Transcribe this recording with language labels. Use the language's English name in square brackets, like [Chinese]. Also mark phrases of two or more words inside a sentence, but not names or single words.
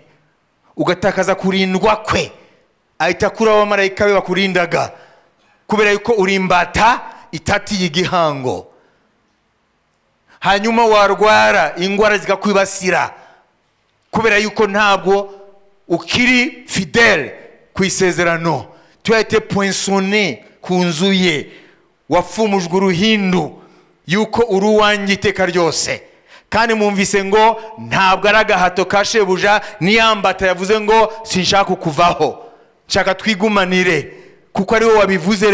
[Kinyarwanda] Ugatakaza kurindwa kwe, ahita kuri abamarayika be bakurindaga, kubera yuko uri imbata itatiye igihango. Hanyuma warwara ingwara zikakwibasira, kubera yuko ntabwo ukiri fidèle ku isezerano. [French] Tu as été poinçonné [Kinyarwanda] ku nzu ye, wafumujwe uruhindu yuko uri uwanjye iteka ryose. Kandi mwumvise ngo ntabwo ari agahato ka shebuja, niyambata yavuze ngo sinshaka kuvaho, nshaka twigumanire, kuko ari wowe wabivuze.